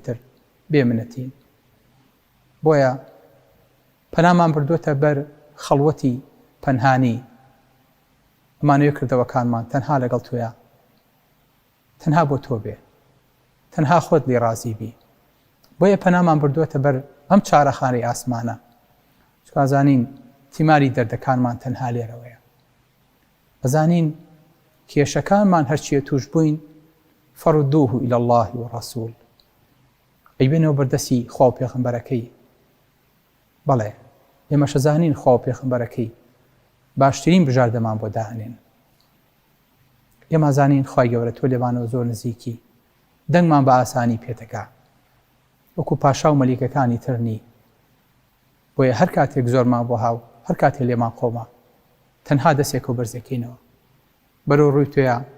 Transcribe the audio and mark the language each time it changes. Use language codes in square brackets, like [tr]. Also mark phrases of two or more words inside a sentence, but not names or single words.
[ckb] تر بێمنەتین بۆیە پەنامان بردووەتە بەر خەڵوەتی پەنهانی ئەمانەوە کردەوەکانمان تەنها لەگەڵ تۆیە تەنها بۆ تۆ بێ تەنها خۆت لێ ڕازی بی بۆیە پەنامان بردووەتە بەر ئەم چارەخانەی ئاسمانە چکازانین تیماری دەردەکانمان تەنها لێرەوەیە ئەزانین کێشەکانمان هەرچیە توش بووین فەڕودوه [ar] إلى الله والرسول [ckb] ئەیبێنەوە بەردەسی خوا و پێغەمبەرەکەی بەڵێ ئێمەش ئەزانین خوا و پێغەمبەرەکەی باشترین بژاردەمان بۆ داهێنن ئێمە زانین خوای گەورە تۆ لێوانەوە زۆر نزیکی دەنگمان بە ئاسانی پێتەکا وەکو پاشا و مەلیکەکانی ترنی بۆیە هەر کاتێک زۆرمان بۆ هاو هەر کاتێک لێمان قۆما تەنها دەستێک و بەرزەکەینەوە بەرەو ڕووی تۆیە